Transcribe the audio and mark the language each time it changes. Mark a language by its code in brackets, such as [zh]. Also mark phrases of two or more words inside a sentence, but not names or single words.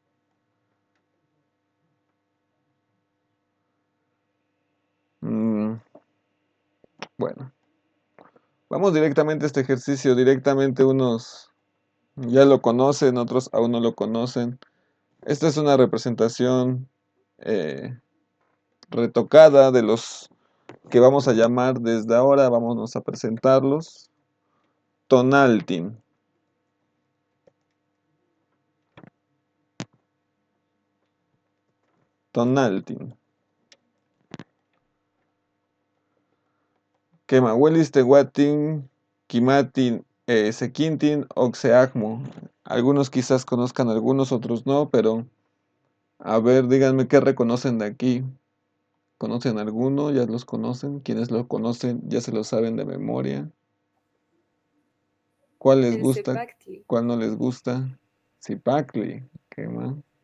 [es] Bueno, vamos directamente a este ejercicio. Directamente unos ya lo conocen, otros aún no lo conocen. Esta es una representación retocada de los que vamos a llamar desde ahora. Vámonos a presentarlos. Tonaltin. Tonaltin. [nah] Quemahuelis, Tehuatin, Quimatin, Sequintin, Oxeacmo. [es] Algunos quizás conozcan algunos, otros no, pero a ver, díganme qué reconocen de aquí. ¿Conocen alguno? ¿Ya los conocen? ¿Quiénes lo conocen? ¿Ya se lo saben de memoria? ¿Cuál les El gusta? Zipactli. ¿Cuál no les gusta? Zipactli. ¿Qué más?